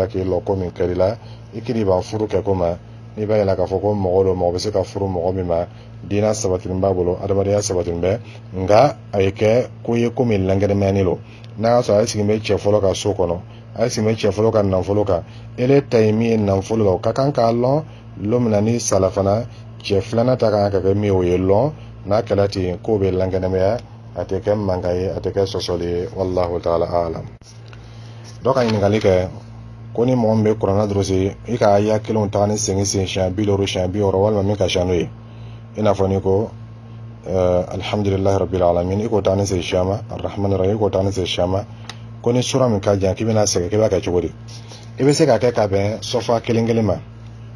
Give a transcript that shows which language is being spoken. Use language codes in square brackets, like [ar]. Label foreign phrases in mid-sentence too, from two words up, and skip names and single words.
[bm] k'i lɔ ko min kɛli la i k'i ban furu kɛ ko ma n'i b'a yɛlɛ k'a fɔ ko mɔgɔ do mɔgɔ bɛ se ka furu mɔgɔ min ma diina sabatilen b'a bolo adamadenya sabatilen bɛ nka a ye kɛ ko ye ko min lankɛnɛmayani lo n'a y'a sɔrɔ a sigilen bɛ cɛ fɔlɔ ka so kɔnɔ a sigilen bɛ cɛ fɔlɔ ka nafolo kan ele ta ye min ye nafolo la o ka kan k'a lɔn don min na ni sala fana cɛ filanan ta kan ka kɛ min ye o ye lɔn n'a kɛra ten k'o bɛ lankɛnɛmaya a tɛ kɛ mankan ye a tɛ kɛ sɔsɔli ye [ar] والله تعالى أعلم [bm] dɔ ka ɲininkali kɛ ko ni mɔgɔ min bɛ kuranna durusi i ka aya kelenw taga ni segin siɲɛ 50 siɲɛ 60 walima min ka ca n'o ye i n'a fɔ ni ko [ar] الحمد لله رب العالمين [bm] i k'o taga ni segin siɲɛ ma [ar] الرحمن الرحيم [bm] i k'o taga ni segin siɲɛ ma ko ni sura min ka jan k'i bɛna segin k'i b'a kɛ cogo di i bɛ se ka kɛ ka bɛn sɔfa kelen kelen ma